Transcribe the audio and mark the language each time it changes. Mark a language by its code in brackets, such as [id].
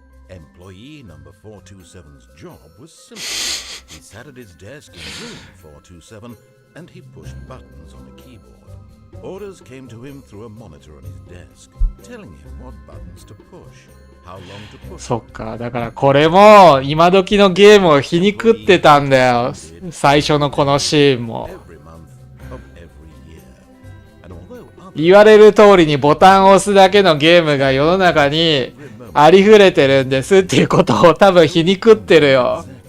[en] Employee number 427's job was simple. He sat at his desk in room 427 and he pushed buttons on a keyboard. Orders came to him through a monitor on his desk, telling him what buttons to push, how long to push. [ja] そっか、だからこれも今時のゲームを皮肉ってたんだよ。最初のこのシーンも。 [en] Every month of every year. And although [ja] 言われる通りにボタンを押すだけのゲームが世の中にありふれてるんですっていうことを多分皮肉ってるよ。